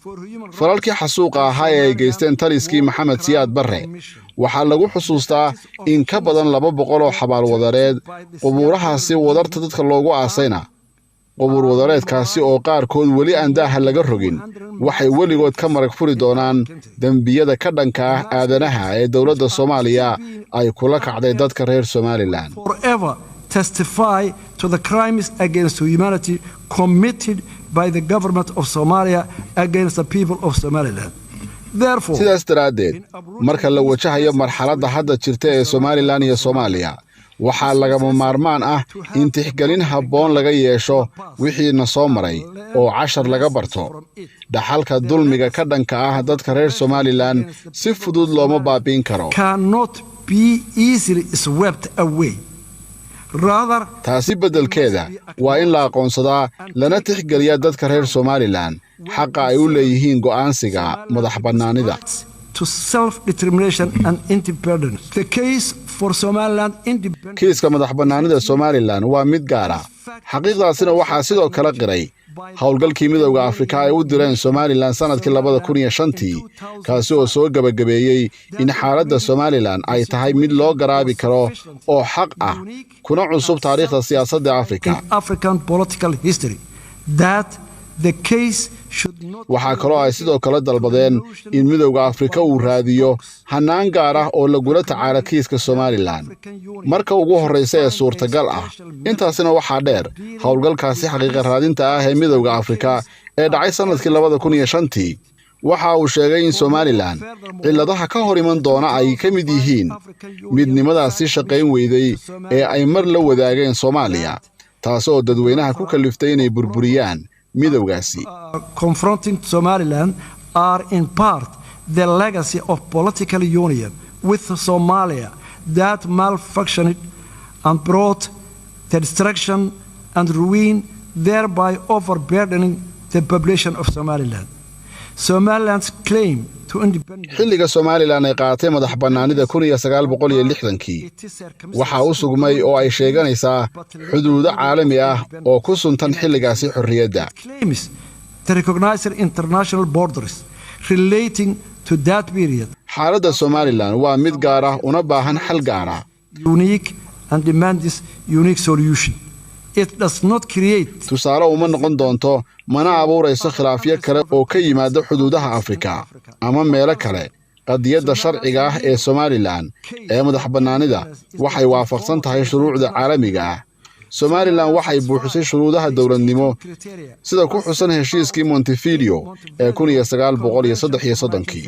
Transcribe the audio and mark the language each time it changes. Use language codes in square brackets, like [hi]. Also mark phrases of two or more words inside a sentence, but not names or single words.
[so] falalkii xasuuqa ahaa ee ay geysteen taliskii Maxamed Siyaad Barre waxaa lagu xusuustaa in ka badan 200 oo xabaal wadareed. qubuurahaasi wadarta dadka loogu aasayna qubuur wadareedkaasi oo qaarkood weli aan daaha laga rogin waxay weligood ka marag furi doonaan dambiyada ka dhanka ah aadanaha ee dawladda Soomaaliya ay kula kacday dadka reer Somaliland. [en] Forever testify to the crimes against humanity committed by the government of Somalia against the people of Somaliland. [so] sidaas daraaddeed marka la wajahayo marxaladda hadda jirta ee Somaliland iyo Soomaaliya waxaa lagama maarmaan ah in tixgelin habboon laga yeesho wixii na soo maray oo cashar laga barto. dhaxalka dulmiga ka dhanka ah dadka reer Somaliland si fudud looma baabiin karo. [en] Cannot be easily swept away. [so] taasi beddelkeeda waa in la aqoonsadaa lana tixgeliyaa dadka reer Somaliland xaqa ay u leeyihiin go'aansiga madaxbannaanida. [en] To self-determination and independence. The case for Somaliland independence. [so] kiiska madaxbannaanida Somaliland waa mid gaar ah. xaqiiqdaasina waxaa sidoo kale qiray howlgalkii midowga Afrika ay u direen Somaliland sanadkii 2005 kaasi oo soo gabagabeeyay in xaaladda Somaliland ay tahay mid loo garaabi karo oo xaq ah kuna cusub taariikhda siyaasadda Afrika. [en] African political history that the case [so] waxaa kaloo ay sidoo kale dalbadeen in midowga Afrika uu raadiyo hanaan gaar ah oo lagula tacaala kiiska Somaliland marka ugu horeysa ee suurtagal ah. intaasina waxaa dheer howlgalkaasi xaqiiqa raadinta ah ee midowga Afrika ee dhacay sanadkii 2005 waxa uu sheegay in Somaliland cilladaha ka hor iman doona ay ka mid yihiin midnimadaasi shaqayn weyday ee ay mar la wadaageen Soomaaliya taasoo dadweynaha ku kaliftay inay burburiyaan midowgaasi. [en] Confronting Somaliland are in part the legacy of political union with Somalia that malfunctioned and brought the destruction and ruin, thereby overburdening the population of Somaliland. Somaliland's claim to independence. [so] xilliga Somaliland ay qaatay madaxbannaanida 1960kii waxa uu sugmay oo ay sheeganaysaa xuduudo caalami ah oo ku suntan xilligaasi xorriyadda. [en] The recognized international borders relating to that period. [so] xaaladda Somaliland waa mid gaar ah una baahan xal gaar ah. [en] Unique and demands unique solution. It does not create [so] tusaale uma noqon doonto mana abuurayso khilaafyo kale oo ka yimaada xuduudaha Afrika ama meelo kale qadiyadda sharciga ah ee Somaliland ee madaxbannaanida waxay waafaqsan tahay shuruucda caalamiga ah Somaliland waxay buuxisay shuruudaha dawladnimo sida ku xusan heshiiskii Montevideo ee 1933